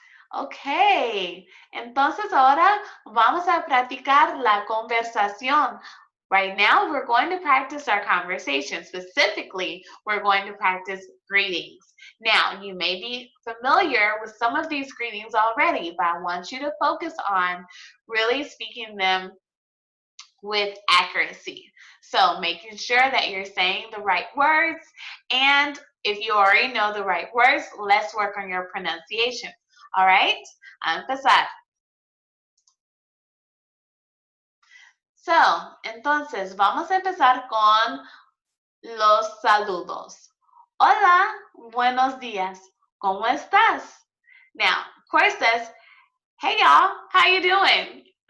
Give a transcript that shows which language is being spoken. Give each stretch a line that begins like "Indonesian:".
Spanish: Ok, entonces ahora vamos a practicar la conversación.
English: Right now, we're going to practice our conversation. Specifically, we're going to practice greetings. Now, you may be familiar with some of these greetings already, but I want you to focus on really speaking them with accuracy. So making sure that you're saying the right words, and if you already know the right words, let's work on your pronunciation. All right?
Spanish: A empezar. So, entonces, vamos a empezar con los saludos. Hola, buenos días. ¿Cómo estás?
English: Now, of course, says, hey y'all, how you doing?